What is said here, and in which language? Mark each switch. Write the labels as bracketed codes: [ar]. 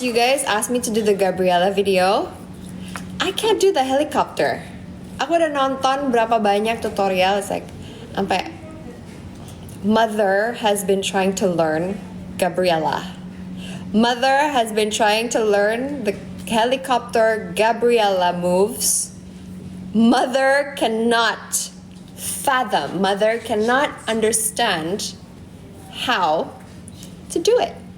[en] You guys asked me to do the Gabriella video. I can't do the helicopter. [id] Aku udah nonton berapa banyak tutorial. [en] It's like, [id] sampai [en] Mother has been trying to learn Gabriella. Mother has been trying to learn the helicopter Gabriella moves. Mother cannot fathom, mother cannot understand how to do it.